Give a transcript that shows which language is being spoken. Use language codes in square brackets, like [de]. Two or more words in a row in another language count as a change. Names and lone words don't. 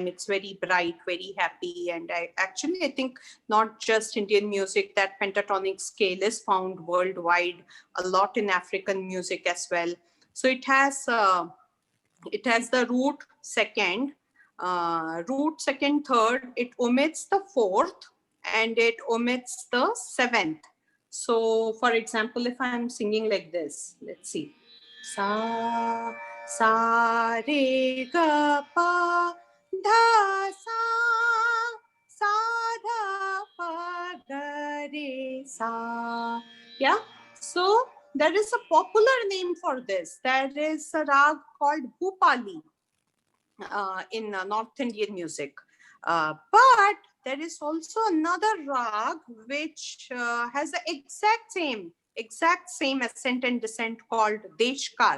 [en] It's very bright, very happy. And I think not just Indian music, that pentatonic scale is found worldwide, a lot in African music as well. So it has the root second, third, it omits the fourth, and it omits the seventh. So, for example, if I'm singing like this, let's see. Sa, sa, re, ga, pa, dha, sa, dha, pa, ga, re, sa. Yeah. So there is a popular name for this. There is a rag called Bhupali in North Indian music. But there is also another rag which has the exact same ascent and descent called Deshkar.